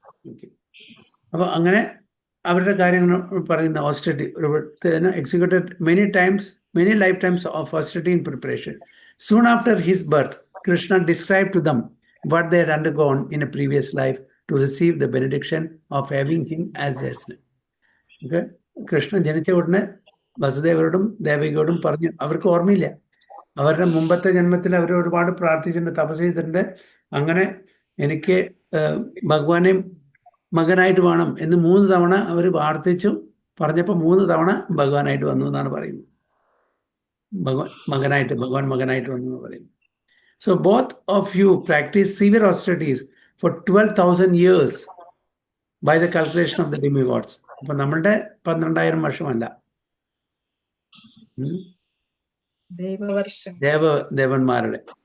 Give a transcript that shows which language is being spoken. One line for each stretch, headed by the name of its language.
Malayalam: Okay, അപ്പൊ അങ്ങനെ അവരുടെ കാര്യങ്ങൾ പറയുന്ന ഓസ്റ്ററിറ്റി executed
English: many lifetimes of austerity in preparation. Soon after his birth, Krishna described to them what they had undergone in a previous life to receive the benediction of having him as their son. Okay?
Malayalam: Krishnan ജനിച്ച ഉടനെ വസുദേവരോടും ദേവകിയോടും പറഞ്ഞു. അവർക്ക് ഓർമ്മയില്ല, അവരുടെ മുമ്പത്തെ ജന്മത്തിൽ അവർ ഒരുപാട് പ്രാർത്ഥിച്ചിട്ടുണ്ട്, തപസ് ചെയ്തിട്ടുണ്ട്. അങ്ങനെ എനിക്ക് ഭഗവാനെ മകനായിട്ട് വേണം എന്ന് 3 തവണ അവർ പ്രാർത്ഥിച്ചു. പറഞ്ഞപ്പോൾ 3 തവണ ഭഗവാനായിട്ട് വന്നു എന്നാണ് പറയുന്നത്. ഭഗവാൻ മകനായിട്ട് വന്നു എന്ന് പറയുന്നു.
English: So both of you practice severe austerities for 12,000 years. by the calculation of the demigods.
Malayalam: അപ്പൊ നമ്മളുടെ 12,000 വർഷമല്ല. ദൈവവർഷം. ദേവന്മാരുടെ.